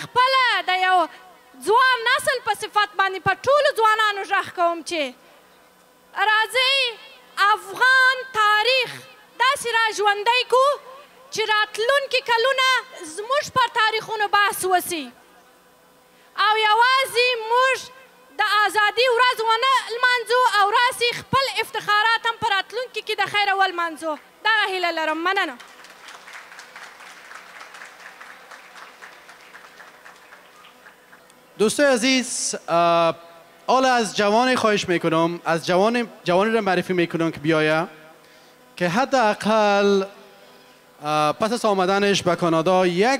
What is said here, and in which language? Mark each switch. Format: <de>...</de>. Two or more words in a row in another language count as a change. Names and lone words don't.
<ps>خپله د یو ځوان نسل په صفت باندې په ټولو ځوانانو غږ کوم چې راځئ افغان تاریخ داسې را ژوندی کو چې راتلونکي کلونه زموږ پر تاریخونو بحث وسي او یوازې موږ د ازادي ورځ ونه لمانځو او راسي خپل افتخارات هم په راتلونکي کې د خیره ولمانځو دغه هیله لرم مننه</ps> <fa>دوستای عزیز حالا از جوانی خواهش میکنم از جوانی را معرفی میکنم که بیایه که حداقل پس از آمدنش به کانادا یک</fa>